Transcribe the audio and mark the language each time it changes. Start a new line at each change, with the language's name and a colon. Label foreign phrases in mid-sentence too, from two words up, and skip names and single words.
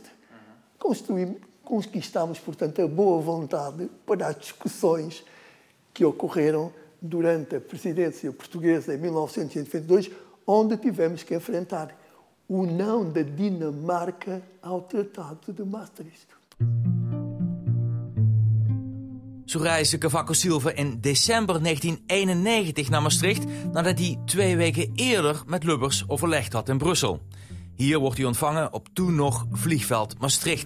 Portuguese: Conquistámos, portanto, a boa vontade para as discussões que ocorreram durante a presidência portuguesa em 1992, onde tivemos que enfrentar o não da Dinamarca ao Tratado de Maastricht.
Dutch: Zo reisde Cavaco Silva in december 1991 naar Maastricht nadat hij 2 weken eerder met Lubbers overlegd had in Brussel. Hier wordt hij ontvangen op toen nog vliegveld Maastricht.